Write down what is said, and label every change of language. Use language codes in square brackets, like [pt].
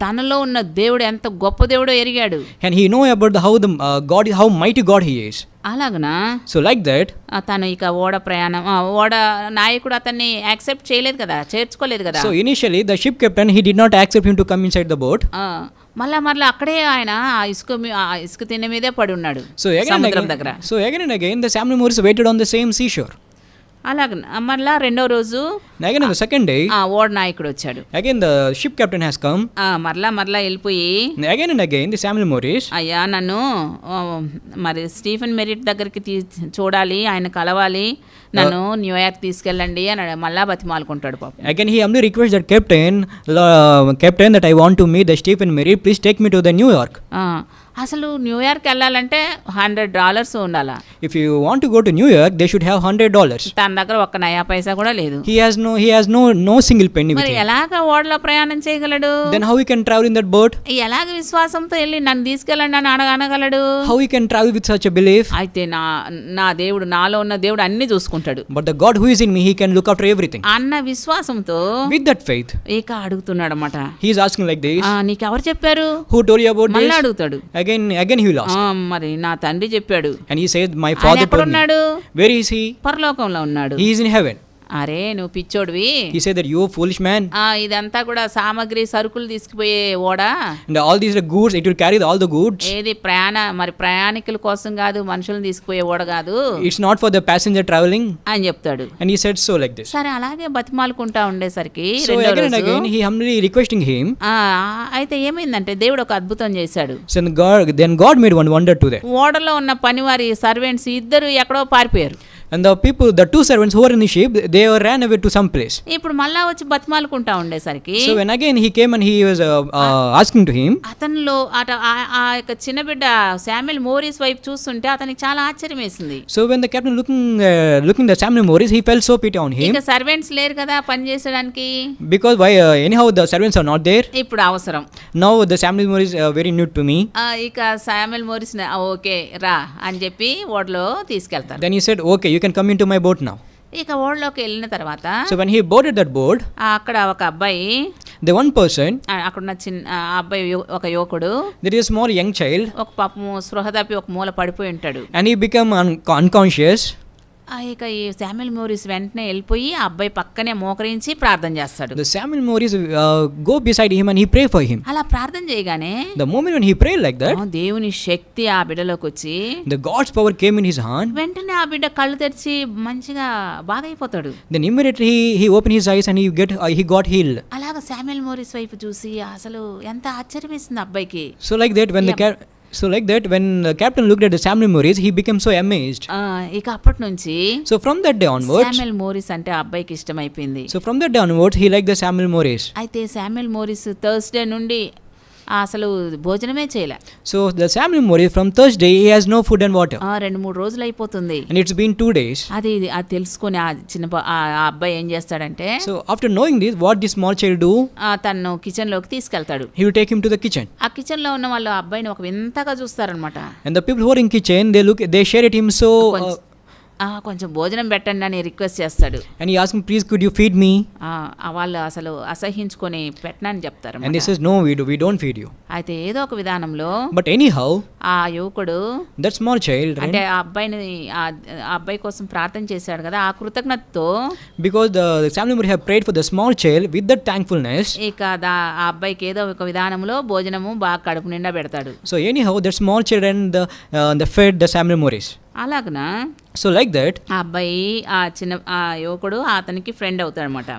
[te] తనలో ఉన్న దేవుడు ఎంత గొప్ప దేవుడో ఎరిగాడు, [en] and he know about how the God is, how mighty God he is. [te] అలాగనా [en] so like that [te] తను ఇక ఓడ నాయకుడు అతన్ని యాక్సెప్ట్ చేయలేదు కదా, చేర్చుకోలేదు కదా. [en] so initially the ship captain he did not accept him to come inside the boat. [te] మళ్ళీ అక్కడే ఆయన ఇసుక తిన్న మీదే పడి ఉన్నాడు, [en] so again [te] సముద్రం దగ్గర. [en] so again and again the Samuel Morris waited on the same seashore. [te] అలాగే మళ్ళా రెండో రోజు [en] Again on the second day, [te] ఓడ నాయకుడు వచ్చాడు. [en] again the ship captain has come. [te] మరలా వెళ్ళిపోయి [en] Again and again the Samuel Morris, [te] అయ్యా నన్ను మరి స్టీఫెన్ మెరిట్ దగ్గరికి చూడాలి, ఆయన కలవాలి, నన్ను న్యూయార్క్ తీసుకెళ్ళండి అని మళ్ళా బతిమాలుకుంటాడు పాపం. [en] again he humbly requests that captain that I want to meet the Stephen Merritt, please take me to the New York. [te] అసలు న్యూయార్క్ వెళ్ళాలంటే $100 ఉండాలా. [en] If you want to go to New York, they should have $100. [te] తన దగ్గర ఒక్క నయా పైసా కూడా లేదు. [en] He has no single penny with [te] మరి [en] him. [te] ఎలాగ ఓడలో ప్రయాణం చేయగలడు? [en] Then how he can travel in that boat? [te] ఎలాగ విశ్వాసంతో వెళ్ళి నన్ను తీసుకెళ్ళండి అని అనగలడు? [en] How he can travel with such a belief? [te] అయితే నా దేవుడు, నాలో ఉన్న దేవుడు అన్ని చూసుకుంటాడు. [en] But the God who is in me, he can look after everything. [te] అన్న విశ్వాసంతో [en] With that faith, [te] ఇక అడుగుతున్నాడు అన్నమాట. [en] he is asking like this. [te] నీకెవరు చెప్పారు? [en] Who told you about [te] మళ్ళీ [en] this? [te] అడుగుతాడు. [en] Again he will ask. [te] మరి నా తండ్రి చెప్పాడు. [en] And he said, my father told me. Where is he? [te] పరలోకంలో ఉన్నాడు. [en] He is in heaven. [te] అరే నువ్వు పిచ్చోడివి. [en] He said that you foolish man. [te] ఇదంతా కూడా సామగ్రి సరుకులు తీసుకుపోయే ఓడా. [en] And all these goods, it will carry all the goods. [te] ఏది ప్రయాణికుల కోసం కాదు, మనుషులను తీసుకుపోయే ఓడ కాదు. [en] It's not for the passenger traveling. [te] అని చెప్తాడు. [en] And he said so like this. [te] సరే అలాగే బతిమాలుకుంటా ఉండేసరికి [en] So again and again he humbly requesting him. [te] అయితే ఏమైందంటే దేవుడు ఒక అద్భుతం చేశాడు. [en] So then God made one wonder to them. [te] ఓడలో ఉన్న పనివారి సర్వెంట్స్ ఇద్దరు ఎక్కడో పారిపోయారు. [en] And the two servants who were in the ship, they ran away to some place. [te] ఇప్పుడు మళ్ళా వచ్చి బతిమాలుకుంటా ఉండేసరికి [en] So when again he came and he was asking to him, [te] అతనిలో ఆ యొక్క చిన్న బిడ్డ శామ్యుయల్ మోరిస్ వైపు చూస్తుంటే అతనికి చాలా ఆశ్చర్యం వేసింది. [en] so when the captain looking the Samuel Morris, he felt so pity on him. [te] ఇక సర్వెంట్స్ లేరు కదా పని చేసడానికి. [en] Because why anyhow the servants are not there. [te] ఇప్పుడు అవసరం. [en] Now the Samuel Morris very new to me. [te] ఇక Samuel Morris okay రా అని చెప్పి ఓడలో తీసుకెళ్తారు. [en] Then he said, okay, you can come into my boat now. [te] ఇక ఓడలోకి వెళ్ళిన తర్వాత [en] So when he boarded that boat, [te] అక్కడ ఒక అబ్బాయి, [en] the one person, [te] అక్కడున్న చిన్న అబ్బాయి ఒక యువకుడు, [en] there is a small young child, [te] ఒక పాపము స్పృహ తప్పి ఒక మూల పడిపోయి ఉంటాడు. [en] and he become unconscious. [te] ఇక ఈ శామ్యుయల్ మోరిస్ వెంటనే వెళ్ళిపోయి ఆ అబ్బాయి పక్కనే మోకరించి ప్రార్థన చేస్తాడు. [en] The Samuel Morris go beside him and he pray for him. [te] అలా ప్రార్థన చేయగానే [en] The moment when he prayed like that, [te] దేవుని శక్తి ఆ బిడ్డలోకి వచ్చి [en] the God's power came in his hand. [te] వెంటనే ఆ బిడ్డ కళ్ళు తెరిచి మంచిగా బాగైపోతాడు. [en] Then immediately he opened his eyes and he got healed. [te] అలాగా శామ్యుయల్ మోరిస్ వైపు చూసి అసలు ఎంత ఆశ్చర్యం వేసింది అబ్బాయికి. [en] So like that when the captain looked at the Samuel Morris, he became so amazed. [te] ఇక అప్పటి నుంచి [en] So from that day onwards, [te] Samuel Morris అంటే ఆ అబ్బాయికి ఇష్టమైపోయింది. [en] so from that day onwards he liked the Samuel Morris. [te] అయితే Samuel Morris Thursday నుండి అసలు భోజనమే చేయలే. [en] So the Samuel Morris from Thursday he has no food and water. [te] 2-3 రోజులు అయిపోతుంది. [en] And it's been 2 days. [te] అది తెలుసుకొని ఆ చిన్న ఆ అబ్బాయి ఏం చేస్తాడంటే, [en] So after knowing this, what this small child do? [te] తను కిచెన్ లోకి తీసుకెళ్తాడు. [en] He will take him to the kitchen. [te] ఆ కిచెన్ లో ఉన్న వాళ్ళు అబ్బాయిని ఒక వింతగా చూస్తారనమాట. [en] And the people who are in kitchen, they share at him so. [te] కొంచెం భోజనం పెట్టండి అని రిక్వెస్ట్ చేస్తాడు. [en] And he asked him, please could you feed me? [te] వాళ్ళు అసలు అసహించుకొని పెట్టనని చెప్తారు. [en] And he says, no, we don't feed you. [te] అయితే ఏదో ఒక విధానంలో [en] But anyhow, [te] ఆ యువకుడు, [en] that small child, [te] అంటే ఆ అబ్బాయి కోసం ప్రార్థన చేశాడు కదా, ఆ కృతజ్ఞతతో, [en] because the Samuel Morris have prayed for the small child with that thankfulness, [te] ఇక ఆ అబ్బాయికి ఏదో ఒక విధానంలో భోజనము బాగా కడుపు నిండా పెడతాడు. [en] So anyhow, that small children the fed the Samuel Morris. [te] అలాగనా [en] So like that, [te] ఆ అబ్బాయి ఆ యువకుడు అతనికి ఫ్రెండ్ అవుతాడు అనమాట.